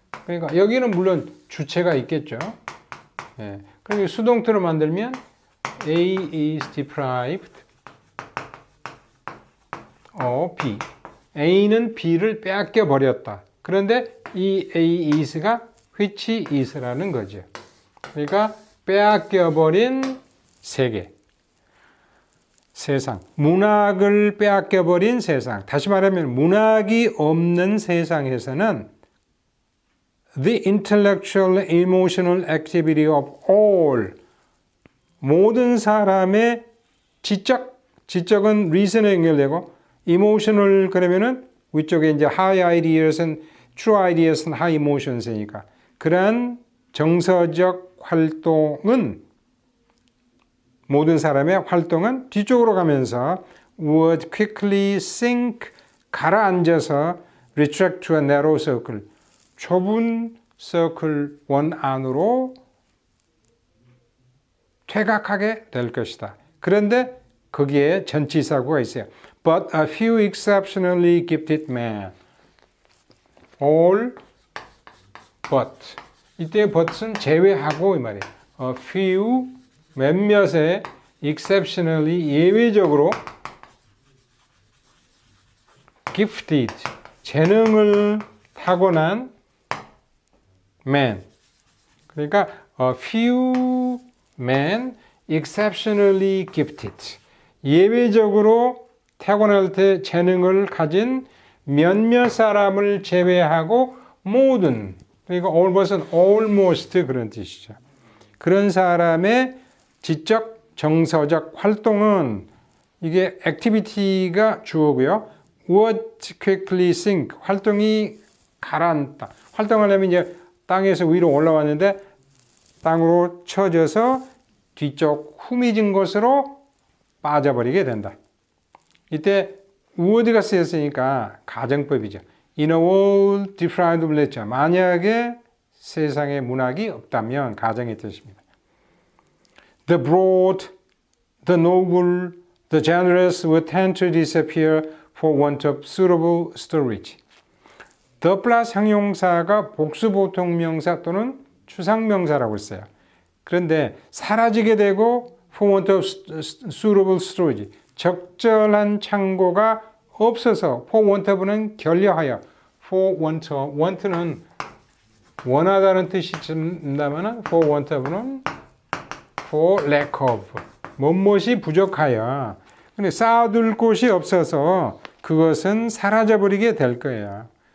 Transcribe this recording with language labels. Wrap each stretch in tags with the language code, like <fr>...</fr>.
<ko>그러니까 여기는 물론 주체가 있겠죠. 예. 그리고 수동태로 만들면</ko> <en>A is deprived of B.</en> <ko>A는 B를 빼앗겨 버렸다. 그런데 이</ko> <en>A is</en> <ko>가</ko> <en>which is</en> <ko>라는 거죠. 그러니까 빼앗겨 버린 세계. 세상, 문학을 빼앗겨버린 세상. 다시 말하면 문학이 없는 세상에서는</ko> <en>the intellectual and emotional activity of all,</en> <ko>모든 사람의 지적은 reason에 연결되고, emotional 그러면은 위쪽에 이제</ko> <en>high ideas</en> <ko>는</ko> <en>true ideas</en> <ko>는</ko> <en>high emotions</en> <ko>이니까 그러한 정서적 활동은, 모든 사람의 활동은 뒤쪽으로 가면서</ko> <en>would quickly sink,</en> <ko>가라앉아서</ko> <en>retract to a narrow circle,</en> <ko>좁은 서클 원 안으로 퇴각하게 될 것이다. 그런데 거기에 전치사구가 있어요.</ko> <en>But a few exceptionally gifted men. All but.</en> <ko>이때 but은 제외하고 이 말이에요.</ko> <en>A few,</en> <ko>몇몇의</ko> <en>exceptionally,</en> <ko>예외적으로</ko> <en>gifted,</en> <ko>재능을 타고난</ko> <en>men.</en> <ko>그러니까</ko> <en>a few men exceptionally gifted.</en> <ko>예외적으로 타고날 때 재능을 가진 몇몇 사람을 제외하고 모든, 그러니까</ko> <en>all but</en> <ko>은 almost 그런 뜻이죠. 그런 사람의 지적, 정서적 활동은 이게 액티비티가 주어고요.</ko> <en>would quickly sink.</en> <ko>활동이 가라앉다. 활동하려면 이제 땅에서 위로 올라왔는데 땅으로 쳐져서 뒤쪽 후미진 곳으로 빠져버리게 된다. 이때 would가 쓰였으니까 가정법이죠.</ko> <en>In a world deprived of literature.</en> <ko>만약에 세상에 문학이 없다면 가정의 뜻입니다.</ko> <en>The broad, the noble, the generous would tend to disappear for want of suitable storage.</en> <ko>The 플러스 형용사가 복수보통명사 또는 추상명사라고 했어요. 그런데 사라지게 되고</ko> <en>for want of suitable storage.</en> <ko>적절한 창고가 없어서</ko> <en>for want of</en> <ko>는 결여하여 for want of, want는 원하다는 뜻이 든다면 for want of는</ko> <en>for lack of</en> <ko>무엇이 부족하여 근데 쌓아둘 곳이 없어서 그것은 사라져버리게 될 거예요.</ko>